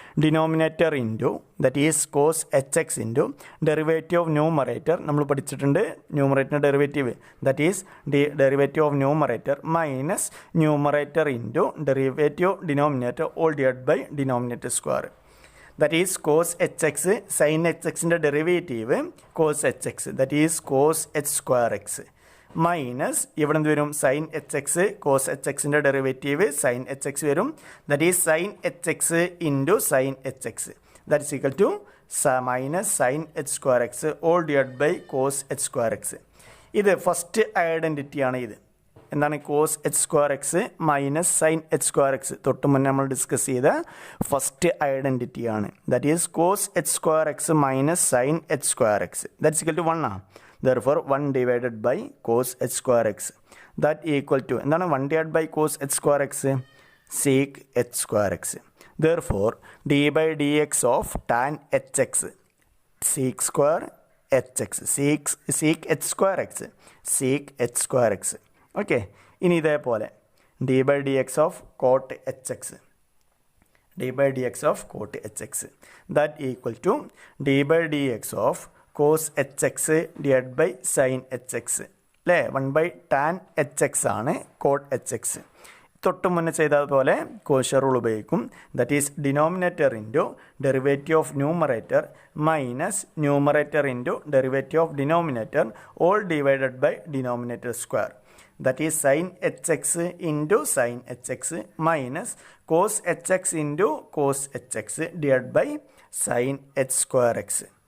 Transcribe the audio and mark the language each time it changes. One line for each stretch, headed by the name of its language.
English: Denominator into that is cos h x into derivative of numerator.
Malayalam: നമ്മൾ പഠിച്ചിട്ടുണ്ട് ന്യൂമറേറ്ററിൻ്റെ derivative
English: That is derivative of numerator minus numerator into derivative denominator all divide by denominator square. That is cos hx sin hx ന്റെ derivative cos hx that is cos h square x minus
Malayalam: ഇവിടെ എന്ത് വരും? sin hx cos hx ന്റെ derivative sin hx വരും.
English: that is sin hx into sin hx that is equal to minus sin h square x all divided by cos h square x.
Malayalam: ഇത് first ഐഡൻറ്റിറ്റിയാണ്. ഇത് എന്താണ്?
English: Cos h square x minus sine h square x.
Malayalam: തൊട്ട് മുന്നേ നമ്മൾ discuss ചെയ്ത first ഐഡൻറ്റിറ്റിയാണ്.
English: That is cos h square x minus sine h square x that's equal to 1 ആണ്. Therefore 1 divided by cos h square x that equal to എന്താണ്? 1 divide by cos h square x sech h square x. Therefore d by d x of tan h x sech square h x sech h square x sech h square x. Okay, ഇനി ഇതേപോലെ d by d x of cot h x d by d x of cot h x that equal to d by d x of cos h x divide by sine h x
Malayalam: അല്ലേ? 1/tan hx ആണ് coat hx. തൊട്ട് മുന്നേ ചെയ്തതുപോലെ quotient rule ഉപയോഗിക്കും.
English: That is denominator into derivative of numerator minus numerator into derivative of denominator all divided by denominator square. That is sine hx into sine hx minus cos hx into cos hx divide by sine h square x.